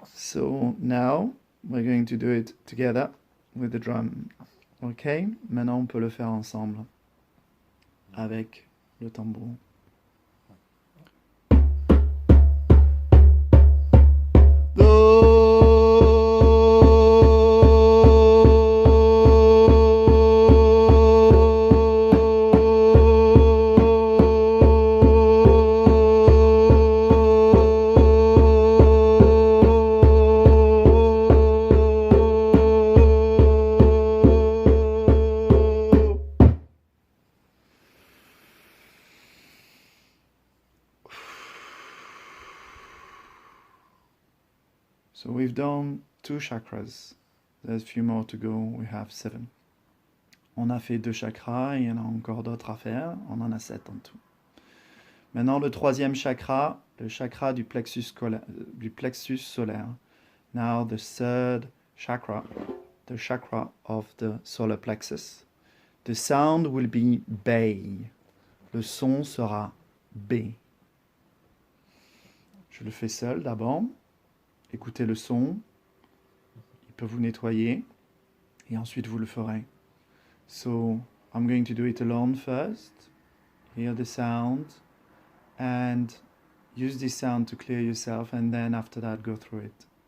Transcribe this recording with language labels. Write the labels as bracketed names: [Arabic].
[English] So now we're going to do it together with the drum. [French] Ok, maintenant on peut le faire ensemble avec le tambour. [English] So we've done 2 chakras. There's a few more to go. We have 7. [French] On a fait 2 chakras, il y en a encore d'autres à faire. On en a 7 en tout. Maintenant, le 3e chakra, le chakra du plexus solaire. [English] Now the 3rd chakra, the chakra of the solar plexus. The sound will be bay. [French] Le son sera B. Je le fais seul d'abord. Écoutez le son, il peut vous nettoyer, et ensuite vous le ferez. [English] So, I'm going to do it alone first, hear the sound, and use this sound to clear yourself, and then after that go through it.